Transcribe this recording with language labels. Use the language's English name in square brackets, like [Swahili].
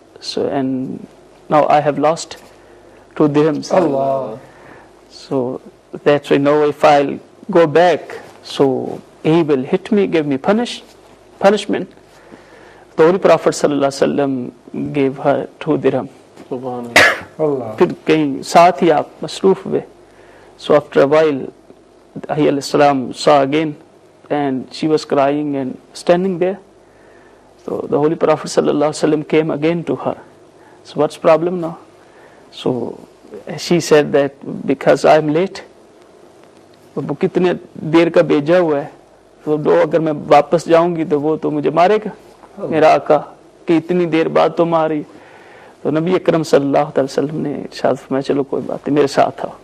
[English] So and now I have lost 2 dirhams. Allah. So that's why now if I'll go back, so he will hit me, give me punishment. The Holy Prophet sallallahu alaihi wasallam gave her 2 dirham. Allah. [Hindi] फिर कहीं साथ ही आप मसरूफ हुए. [English] So after a while, Ahi alayhi salam saw again, and she was crying and standing there. So the Holy Prophet sallallahu alaihi wasallam came again to her. So what's problem now? So she said that because I'm late. [Hindi] वो कितने देर का भेजा हुआ है, तो दो अगर मैं वापस जाऊंगी तो वो तो मुझे मारेगा मेरा आका कि इतनी देर बाद तुम आ रही. तो नबी अकरम सल्लल्लाहु अलैहि वसल्लम ने इरशाद फरमाया, चलो कोई बात नहीं, मेरे साथ आओ.